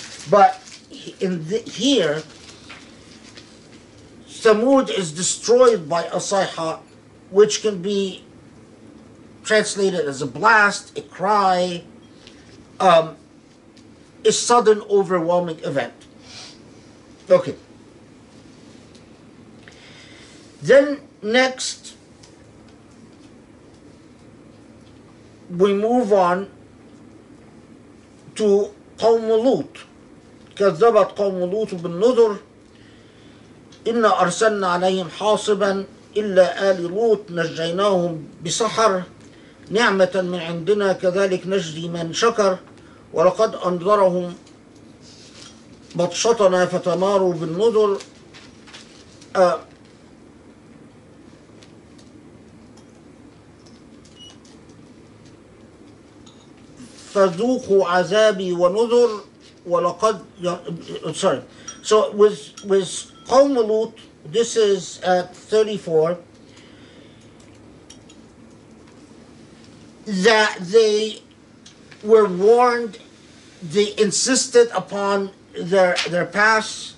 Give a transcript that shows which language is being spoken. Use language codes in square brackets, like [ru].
[en] But here, Thamud is destroyed by a sayha, which can be translated as a blast, a cry, a sudden overwhelming event. Okay. Then next, we move on to قوم لوط. [ar] كذبت قوم لوط بالنذر إنا أرسلنا عليهم حاصبا إلا آل لوط نجيناهم بسحر نعمة من عندنا كذلك نجزي من شكر ولقد أنذرهم بطشتنا فتماروا بالنذر. فذوقوا عذابي ونذر ولقد [en] sorry. So with قوم لوط, this is at 34, that they were warned, they insisted upon their pass.